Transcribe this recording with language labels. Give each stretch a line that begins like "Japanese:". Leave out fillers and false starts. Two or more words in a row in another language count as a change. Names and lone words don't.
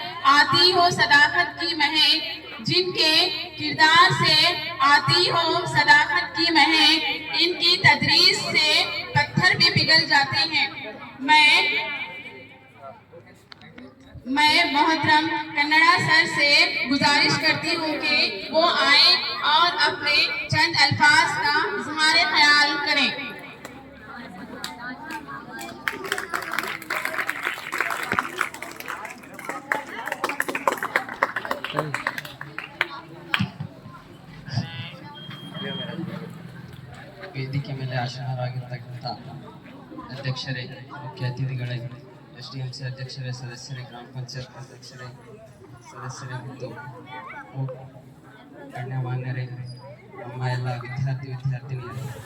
Urdu: آتی ہو صداقت کی مہک، جن کے کردار سے آتی ہو صداقت کی مہک، ان کی تدریس سے پتھر بھی پگھل جاتے ہیں. میں محترم کنڑا سر سے گزارش کرتی ہوں کہ وہ آئے اور اپنے چند الفاظ کا اظہار خیال کریں.
Kannada: ವೇದಿಕೆ ಮೇಲೆ ಆಸೀನರಾಗಿರ್ತಕ್ಕಂಥ ಅಧ್ಯಕ್ಷರೇ, ಮುಖ್ಯ ಅತಿಥಿಗಳೇ, SDMC ಅಧ್ಯಕ್ಷರೇ, ಸದಸ್ಯರೇ, ಗ್ರಾಮ ಪಂಚಾಯತ್ ಅಧ್ಯಕ್ಷರೇ, ಸದಸ್ಯರೇ ಮತ್ತು ಗಣ್ಯಮಾನ್ಯರೇ, ನಮ್ಮ ಎಲ್ಲ ವಿದ್ಯಾರ್ಥಿನಿಯರು,